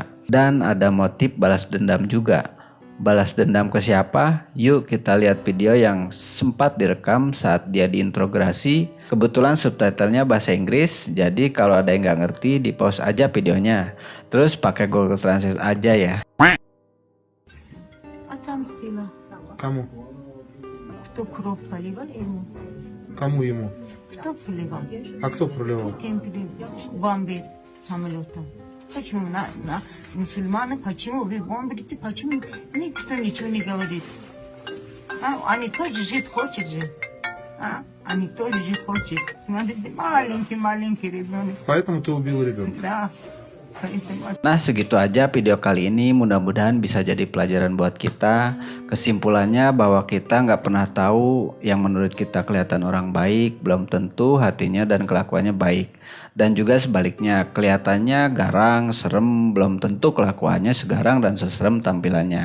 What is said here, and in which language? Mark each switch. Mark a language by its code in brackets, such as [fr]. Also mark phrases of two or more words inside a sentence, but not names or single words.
[id] Dan ada motif balas dendam juga. Balas dendam ke siapa? Yuk kita lihat video yang sempat direkam saat dia diinterogasi. Kebetulan subtitlenya bahasa Inggris, jadi kalau ada yang nggak ngerti di pause aja videonya. Terus pakai Google Translate aja ya. [ru] Кому? Кто кровь поливал ему? Кому ему? Кто поливал? А кто проливал? Кемпери, бомбе самолетом. Почему на мусульманы, почему вы бомбите, почему никто ничего не говорит? Они тоже жить хотят же. Они тоже жить хотят. Смотрите, маленький ребенок. Поэтому ты убил ребенка? Да. [id] Nah segitu aja video kali ini, mudah-mudahan bisa jadi pelajaran buat kita. Kesimpulannya bahwa kita nggak pernah tahu yang menurut kita kelihatan orang baik belum tentu hatinya dan kelakuannya baik. Dan juga sebaliknya, kelihatannya garang, serem, belum tentu kelakuannya segarang dan seserem tampilannya.